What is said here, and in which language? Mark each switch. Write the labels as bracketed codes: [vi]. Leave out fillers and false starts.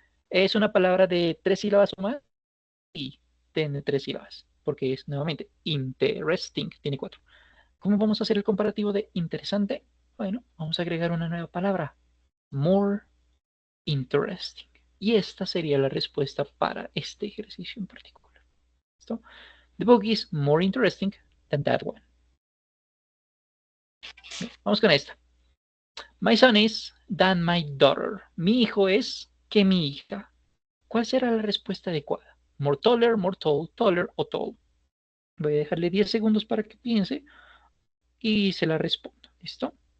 [es] Es una palabra de 3 sílabas o más y tiene 3 sílabas, porque es nuevamente interesting, tiene 4. ¿Cómo vamos a hacer el comparativo de interesante? Bueno, vamos a agregar una nueva palabra, more interesting. Y esta sería la respuesta para este ejercicio en particular. ¿Listo? [en] The book is more interesting than that one. [es] Bien, vamos con esta. [en] My son is than my daughter. [es] Mi hijo es que mi hija. ¿Cuál será la respuesta adecuada? More taller o tall. Voy a dejarle 10 segundos para que piense y se la respondo. ¿Listo?